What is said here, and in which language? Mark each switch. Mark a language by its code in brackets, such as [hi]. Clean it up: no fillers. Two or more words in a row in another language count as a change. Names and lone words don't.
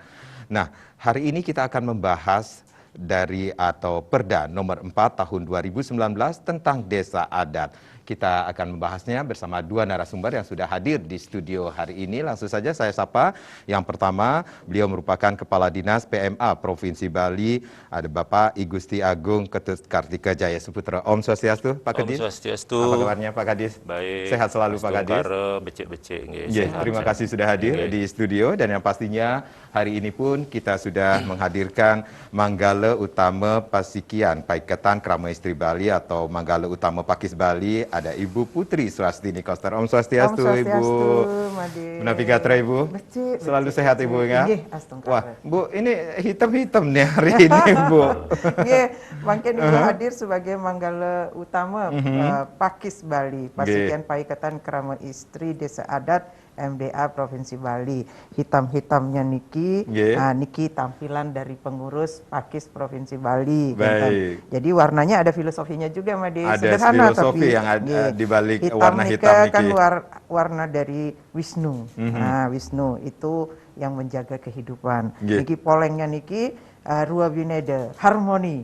[id] Nah, hari ini kita akan membahas dari atau Perda nomor 4 tahun 2019 tentang desa adat. Kita akan membahasnya bersama dua narasumber yang sudah hadir di studio hari ini. Langsung saja saya sapa. Yang pertama, beliau merupakan Kepala Dinas PMA Provinsi Bali. Ada Bapak I Gusti Agung Ketut Kartika Jaya Suputra. [ban] Om Swastiastu, [id] Pak Kadis. [ban] Om Swastiastu. [id] Apa kabarnya Pak Kadis? Baik. Sehat selalu Pak Kadis. [ban] Becek-becek. [id] Terima kasih sudah hadir di studio. Dan yang pastinya hari ini pun kita sudah menghadirkan Manggala Utama Pasikian Paikatan Krama Istri Bali atau Manggala Utama Pakis Bali. Ada Ibu Putri Swastini Koster. [ban] Om Swastiastu, [id] Ibu. [ban] Menapi gatra [id] Ibu. Selalu sehat Ibu ya. Wah, Bu, ini hitam-hitam nih hari ini Bu. Mungkin Ibu hadir sebagai Manggala Utama Pakis Bali, Pasikian Paikatan Krama Istri Desa Adat MDA Provinsi Bali. Hitam-hitamnya Niki, Niki tampilan dari pengurus Pakis Provinsi Bali. Baik. Jadi warnanya ada filosofinya juga, Madi. Ada sederhana filosofi tapi yang ada di balik hitam warna hitam Niki. Kan warna dari Wisnu. Nah, Wisnu itu yang menjaga kehidupan. Niki polengnya Niki [ban] Rua Bineda, [id] harmoni.